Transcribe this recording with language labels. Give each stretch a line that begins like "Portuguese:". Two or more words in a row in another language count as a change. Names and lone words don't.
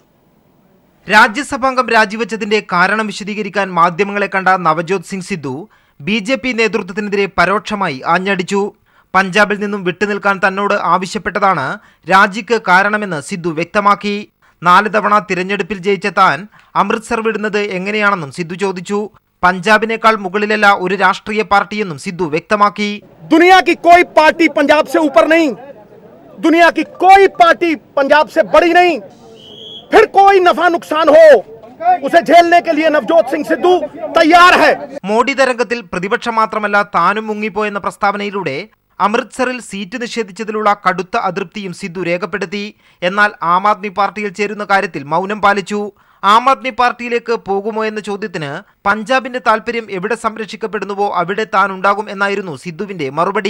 Malayalam: രാജ്യസഭാംഗം രാജിവെച്ചതിന്റെ കാരണം വിശദീകരിക്കാൻ മാധ്യമങ്ങളെ കണ്ട നവജോത് സിംഗ് സിദ്ധു BJP നേതൃത്വത്തിനെതിരെ പരോക്ഷമായി ആഞ്ഞടിച്ചു. പഞ്ചാബിൽ നിന്നും വിട്ടുനിൽക്കാൻ തന്നോട് ആവശ്യപ്പെട്ടതാണ് രാജിക്ക് കാരണമെന്ന് സിദ്ധു വ്യക്തമാക്കി. 4 തവണ തിരഞ്ഞെടുപ്പിൽ ജയിച്ച താൻ അമൃത്സർ വിടുന്നത് എങ്ങനെയാണെന്നും സിദ്ധു ചോദിച്ചു. പഞ്ചാബിനേക്കാൾ മുകളിലല്ല ഒരു രാഷ്ട്രീയ പാർട്ടിയെന്നും സിദ്ധു വ്യക്തമാക്കി.
Hindi: दुनिया की कोई पार्टी पंजाब से ऊपर नहीं, दुनिया की कोई पार्टी पंजाब से बड़ी नहीं, फिर कोई नफा नुकसान हो उसे झेलने के लिए नवजोत सिंह सिद्धू तैयार है.
Malayalam: മോഡി തരംഗത്തിൽ പ്രതിപക്ഷം മാത്രമല്ല താനും മുങ്ങിപ്പോയെന്ന പ്രസ്താവനയിലൂടെ അമൃത്സറിൽ സീറ്റ് നിഷേധിച്ചതിലുള്ള കടുത്ത അതൃപ്തിയും സിദ്ധു രേഖപ്പെടുത്തി. എന്നാൽ ആം ആദ്മി പാർട്ടിയിൽ ചേരുന്ന കാര്യത്തിൽ മൗനം പാലിച്ചു. ആം ആദ്മി പാർട്ടിയിലേക്ക് പോകുമോ എന്ന ചോദ്യത്തിന് പഞ്ചാബിന്റെ താൽപര്യം എവിടെ സംരക്ഷിക്കപ്പെടുന്നുവോ അവിടെ താൻ ഉണ്ടാകും എന്നായിരുന്നു സിദ്ധുവിന്റെ മറുപടി.